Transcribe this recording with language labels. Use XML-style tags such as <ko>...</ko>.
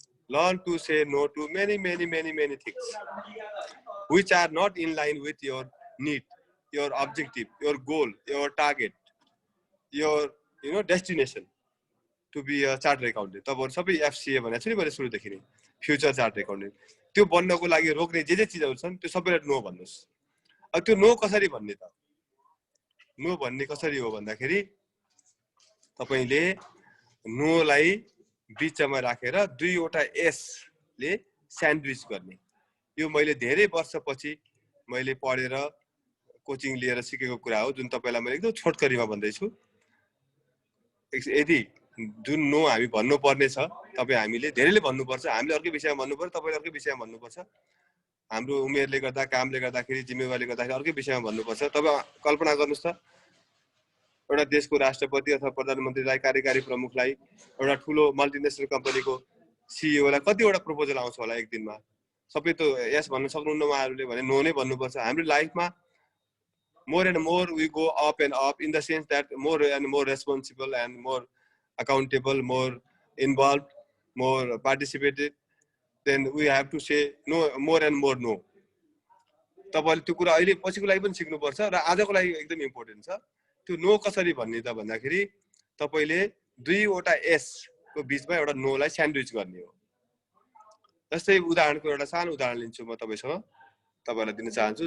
<en>Learn to say no to many things which are not in line with your need, your objective, your goal, your target, your destination to be a chartered accountant.</en> <ne>तपाईहरु सबै FCA भनेको छ नि मैले सुरुदेखि नै, future chartered accountant. त्यो बन्नको लागि रोक्ने जे चिजहरू छन् त्यो सबैलाई नो भन्नुस्। अब त्यो नो कसरी भन्ने त? नो भन्ने कसरी हो भन्दाखेरि तपाईले नोलाई बिचमा राखेर दुईवटा एस ले स्यान्डविच गर्ने। यो मैले धेरै वर्षपछि मैले पढेर कोचिङ लिएर सिकेको कुरा हो, जुन तपाईलाई मैले एकदम छोटकरीमा भन्दैछु। यदि जुन नो हामी भन्नुपर्ने छ, तपाईँ हामीले धेरैले भन्नुपर्छ, हामीले अर्कै विषयमा भन्नुपर्छ, तपाईँले अर्कै विषयमा भन्नुपर्छ। हाम्रो उमेरले गर्दा, कामले गर्दाखेरि, जिम्मेवारीले गर्दाखेरि अर्कै विषयमा भन्नुपर्छ। तपाईँ कल्पना गर्नुहोस् त, एउटा देशको राष्ट्रपति अथवा प्रधानमन्त्रीलाई, कार्यकारी प्रमुखलाई, एउटा ठुलो मल्टिनेसनल कम्पनीको सिइओलाई कतिवटा प्रपोजल आउँछ होला एक दिनमा? सबै त यस भन्न सक्नुहुन्न उहाँहरूले भने नो नै भन्नुपर्छ। हाम्रो लाइफमा</ne> <en>more and more we go up and up in the sense that more and more responsible and more accountable, more involved, more participated, then we have to say no, more and more no.</en> <ne>तपाईले त्यो कुरा अहिले पछिको लागि पनि सिक्नुपर्छ र आजको लागि एकदम इम्पोर्टेन्ट छ। त्यो नो कसरी भन्ने त भन्दाखेरि तपाईले दुईवटा एस को बीचमा एउटा नो लाई स्यान्डविच गर्ने हो। जस्तै उदाहरणको एउटा सानो उदाहरण लिन्छु म तपाईलाई दिन चाहन्छु।</ne>